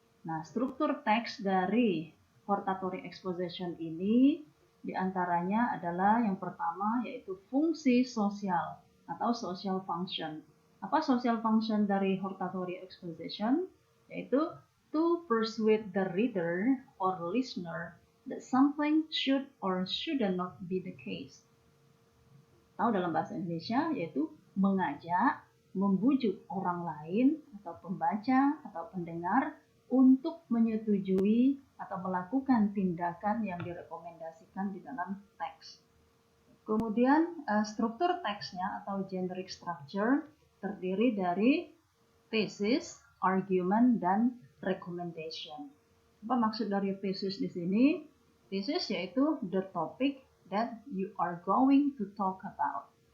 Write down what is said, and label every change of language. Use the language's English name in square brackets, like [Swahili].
[Indonesian] Nah, struktur teks dari hortatory exposition ini diantaranya adalah yang pertama yaitu fungsi sosial atau social function. Apa social function dari hortatory exposition? [English] Yaitu to persuade the reader or listener that something should or should not be the case. [Indonesian] Atau dalam bahasa Indonesia yaitu mengajak, membujuk orang lain atau pembaca atau pendengar untuk menyetujui atau melakukan tindakan yang direkomendasikan di dalam teks. Kemudian struktur teksnya atau generic structure terdiri dari thesis, argument, dan recommendation. Apa maksud dari thesis di sini? Thesis yaitu [English] the topic that you are going to talk about.